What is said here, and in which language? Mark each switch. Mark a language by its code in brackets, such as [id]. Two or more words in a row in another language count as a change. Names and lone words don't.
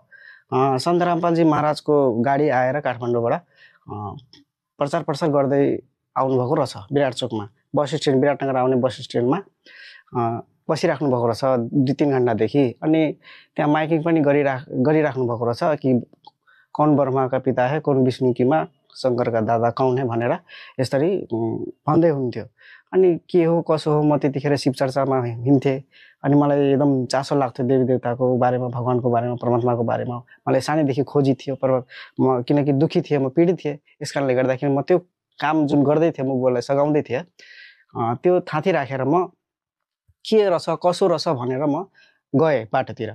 [ne] सन्त रामपालजी महाराजको गाडी आएर काठमाडौँबाट प्रचार प्रसार गर्दै आउनुभएको रहेछ विराट चोकमा। बस स्ट्यान्ड, विराटनगर आउने बस स्ट्यान्डमा बसिराख्नु भएको रहेछ 2-3 घन्टादेखि। अनि त्यहाँ माइकिङ पनि गरिराख्नु भएको रहेछ कि [hi] कौन ब्रह्मा का पिता है, कौन विष्णु की माँ, शङ्कर का दादा कौन है [ne] भनेर यसरी भन्दै हुन्थ्यो। अनि के हो कसो हो, म त्यतिखेर शिवचर्चामा हिँड्थेँ। अनि मलाई एकदम चासो लाग्थ्यो देवी देवताको बारेमा, भगवानको बारेमा, परमात्माको बारेमा। मलाई सानैदेखि खोजी थियो। म किनकि दुखी थिएँ, म पीडित थिएँ। यस कारणले गर्दाखेरि म त्यो काम जुन गर्दै थिएँ, म बुवालाई सघाउँदै थिएँ, त्यो थाँती राखेर म के रहेछ कसो रहेछ भनेर म गएँ बाटोतिर।